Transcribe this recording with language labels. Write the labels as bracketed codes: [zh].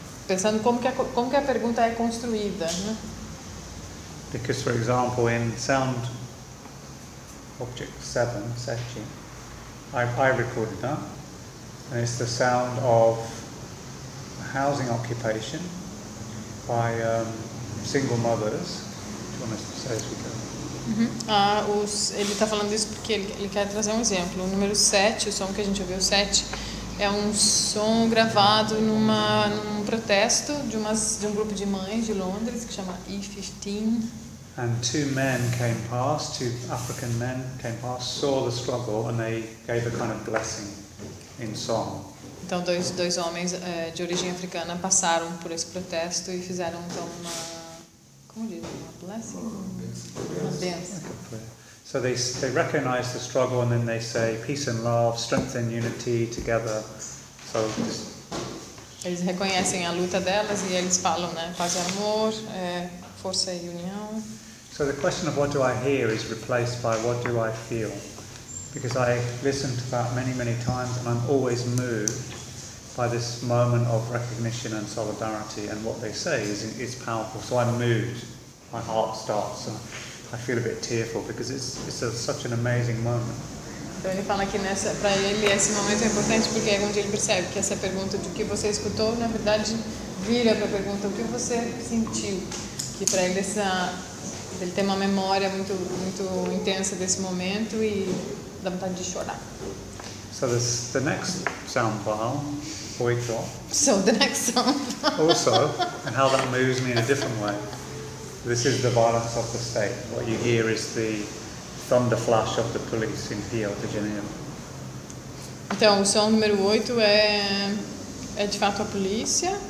[pt] Pensando como que a pergunta é construída, né? [en] Because, for example, in sound object 7, setting, I recorded that, and it's the sound of a housing occupation by single mothers. Do you want us to say as we go? Yeah. [pt] Ele está falando isso porque ele quer trazer um exemplo. O número 7, o som que a gente ouviu, 7, é um som gravado num protesto de um grupo de mães de Londres que chama E15. [en] And two men came past, two African men came past, saw the struggle, and they gave a kind of blessing in song. [pt] Então dois homens de origem africana passaram por esse protesto e fizeram então uma, como diz, uma blessing, uma bênção. [en] So they recognize the struggle and then they say peace and love, strength and unity together. So [pt] eles reconhecem a luta delas e eles falam, né, paz e amor, força e união. [en] So the question of what do I hear is replaced by what do I feel? Because I listened to that many, many times, and I'm always moved by this moment of recognition and solidarity, and what they say is powerful. So I'm moved, my heart starts, and I feel a bit tearful because it's such an amazing moment. [pt] Então ele fala que para ele esse momento é importante porque é onde ele percebe que essa pergunta do que você escutou na verdade vira para a pergunta o que você sentiu, que para ele ele tem uma memória muito, muito intensa desse momento e dá vontade de chorar. [en] So the next sound file, boy drop. So the next sound file. Also, and how that moves me in a different way. This is the violence of the state. What you hear is the thunder flash of the police in Rio de Janeiro. [pt] Então, o som número 8 é de fato a polícia.